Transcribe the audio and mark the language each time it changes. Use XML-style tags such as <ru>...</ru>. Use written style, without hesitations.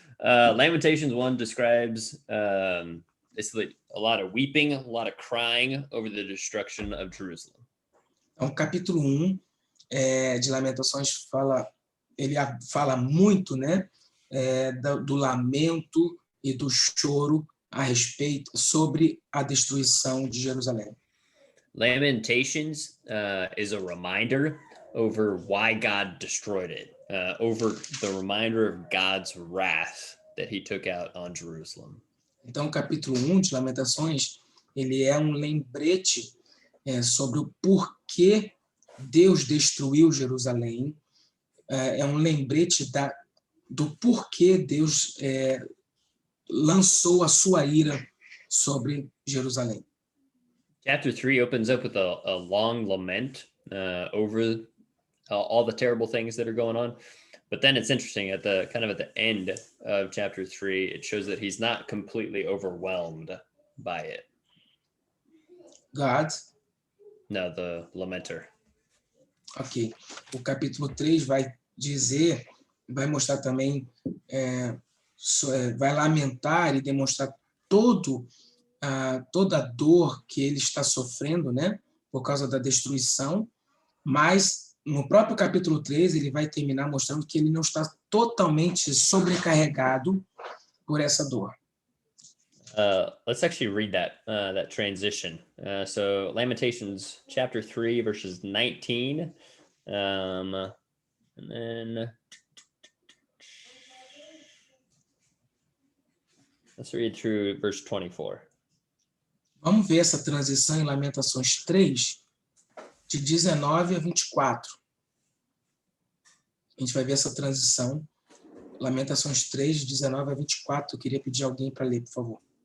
<en>Lamentations 1 describes basically a lot of weeping, a lot of crying over the destruction of Jerusalem.</en> <pt>Então, capítulo 1 de Lamentações ele fala muito, né, do lamento e do choro a respeito sobre a destruição de Jerusalém.</pt> <en>Lamentations is a reminder over why God destroyed it, over the reminder of God's wrath that he took out on Jerusalem.</en> <pt>Então, o capítulo 1 de Lamentações, ele é um lembrete sobre o porquê Deus destruiu Jerusalém, é um lembrete do porquê Deus lançou a sua ira sobre Jerusalém.</pt> <en>Chapter 3 opens up with a long lament over all the terrible things that are going on. But then it's interesting at the end of chapter 3, it shows that he's not completely overwhelmed by it. God? No, the lamenter. Ok.</en> <pt>O capítulo 3 vai mostrar também, vai lamentar e demonstrar toda a dor que ele está sofrendo, né, por causa da destruição, mas no próprio capítulo 3 ele vai terminar mostrando que ele não está totalmente sobrecarregado por essa dor.</pt> <en>Let's actually read that transition. So Lamentations chapter 3 verses 19, and then let's read through verse 24.</en> <pt>Vamos ver essa transição em Lamentações 3, de 19 a 24. A gente vai ver essa transição, Lamentações 3, de 19 a 24. Eu queria pedir alguém para ler, por favor.</pt>